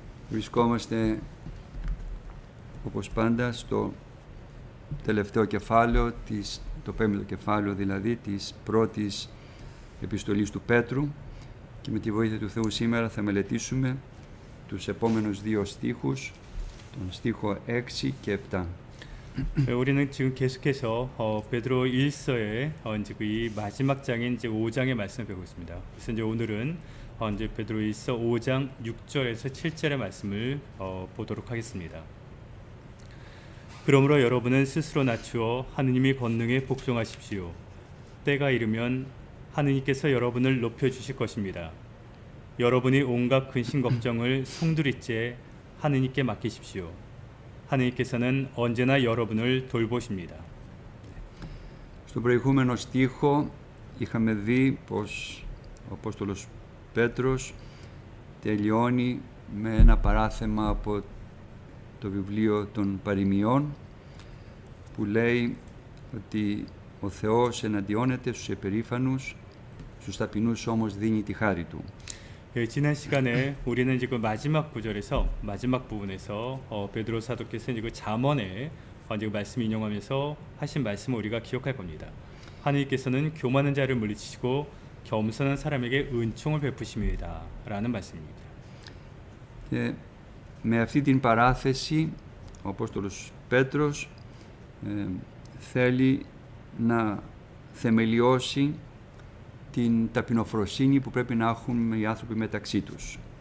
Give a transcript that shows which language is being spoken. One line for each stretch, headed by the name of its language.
Greek: Βρισκόμαστε όπως πάντα στο τελευταίο κεφάλαιο, το πέμπτο κεφάλαιο δηλαδή της πρώτης επιστολής του Πέτρου και με τη βοήθεια του Θεού σήμερα θα μελετήσουμε τους επόμενους δύο στίχους, τον στίχο 6 και 7.
Korean: 우리는 지금 계속해서 베드로 1서의 이제 이 마지막 장인 이제 5장의 말씀을 배우고 있습니다. 그래서 이제 오늘은 이제 베드로 1서 5장 6절에서 7절의 말씀을 보도록 하겠습니다. 그러므로 여러분은 스스로 낮추어 하느님의 권능에 복종하십시오. 때가 이르면 하느님께서 여러분을 높여 주실 것입니다. 여러분이 온갖 근심 걱정을 송두리째 하느님께 맡기십시오. 하느님께서는 언제나 여러분을 돌보십니다.
Greek: Στον προηγούμενο στίχο είχαμε δει πως ο Απόστολος Πέτρος τελειώνει με ένα παράθεμα από το βιβλίο των Παροιμιών που λέει ότι ο Θεός εναντιώνεται στους επερήφανους, στους ταπεινούς όμως δίνει τη χάρη Του.
Korean: 예, 지난 시간에 우리는 이제 그 마지막 구절에서 마지막 부분에서 베드로 사도께서 이제 그 잠언에 이제 그 말씀 인용하면서 하신 말씀을 우리가 기억할 겁니다. 하느님께서는 교만한 자를 물리치시고 겸손한 사람에게 은총을 베푸심이다라는 말씀입니다.
Greek: Και με αυτή την παράθεση ο Απόστολος Πέτρος θέλει να θεμελιώσει την ταπεινοφροσύνη που πρέπει να έχουν οι άνθρωποι μεταξύ τους.